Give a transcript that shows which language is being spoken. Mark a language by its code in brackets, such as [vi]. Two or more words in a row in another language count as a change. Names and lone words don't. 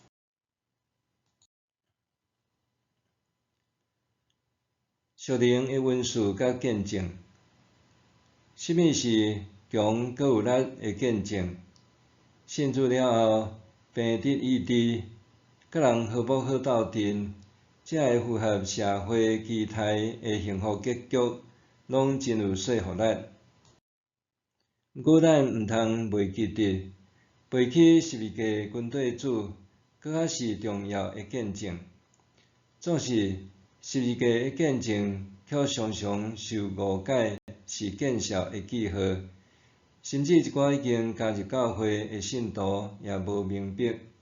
[nan] 属灵的温书甲见证，什么是强搁有力的见证？信主了后，病得医治，甲人和睦好斗阵，才会符合社会期待的幸福结局，拢真有说服力。毋过咱毋通袂记得，背起十字架军队主，搁较是重要的见证。总是十字架的见证，却常常受误解，是见笑的记号。甚至一寡已经加入教会的信徒也无明白。